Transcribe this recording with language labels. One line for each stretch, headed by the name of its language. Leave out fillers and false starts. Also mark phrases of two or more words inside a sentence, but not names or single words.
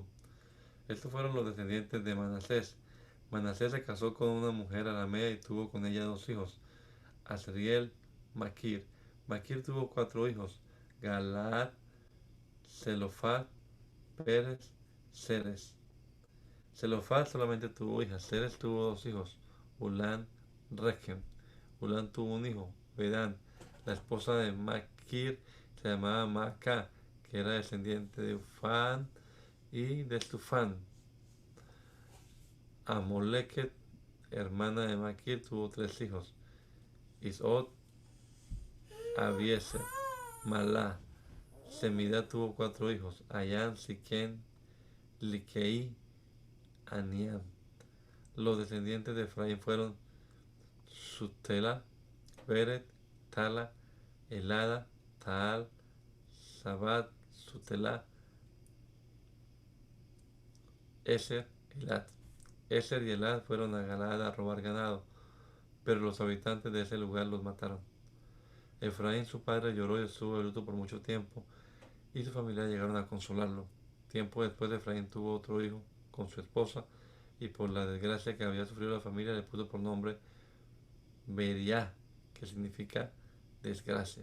Spanish: Estos fueron los descendientes de Manasés. Manasés se casó con una mujer aramea y tuvo con ella 2 hijos: Asriel, Maquir. Maquir tuvo 4 hijos: Galaad, Zelofat, Pérez, Ceres. Zelofat solamente tuvo hijas. Ceres tuvo 2 hijos: Ulán, Rechem. Ulán tuvo un hijo, Bedán. La esposa de Maquir se llamaba Maacá, que era descendiente de Ufán y de Estufán. Amoleket, hermana de Maquir, tuvo 3 hijos: Isot, Abieser, Malá. Semidá tuvo 4 hijos: Ayán, Siquén, Liquei, Aniam. Los descendientes de Efraín fueron Sutela, Beret, Tala, Elada, Taal, Sabat, Sutela, Eser, Elad. Eser y Elad fueron a Galaad a robar ganado, pero los habitantes de ese lugar los mataron. Efraín, su padre, lloró y estuvo de luto por mucho tiempo, y su familia llegaron a consolarlo. Tiempo después, Efraín tuvo otro hijo con su esposa, y por la desgracia que había sufrido la familia le puso por nombre Beriá, que significa desgracia.